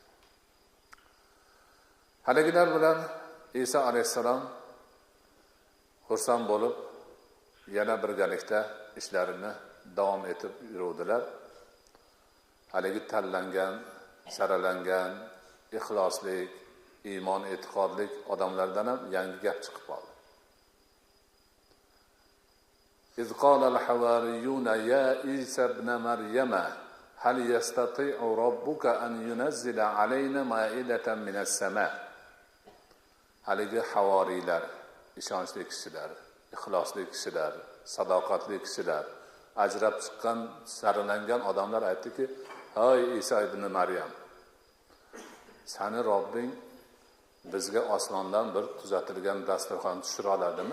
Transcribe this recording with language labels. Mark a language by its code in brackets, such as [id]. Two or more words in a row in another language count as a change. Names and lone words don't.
[uz] Haligilar bilan Isa alayhissalom xursand bo'lib, yana birgalikda ishlarini davom etib yuruvdilar. Haligi tanlangan, saralangan, ixloslik, iymon, e'tiqodlik odamlardan ham yangi gap chiqib qoldi. [ar] إذ قال الحواريون يا عيسى ابن مريم هل يستطيع ربك أن ينزل علينا مائدة من السماء. [uz] Haligi havoriylar, ishonchli kishilar, ixlosli kishilar, sadoqatli kishilar, ajrab chiqqan, saralangan odamlar aytdiki, "Hay Isa ibn Maryam, sani Robbing bizga osmondan bir tuzatilgan dasturxon tushira oladimi?"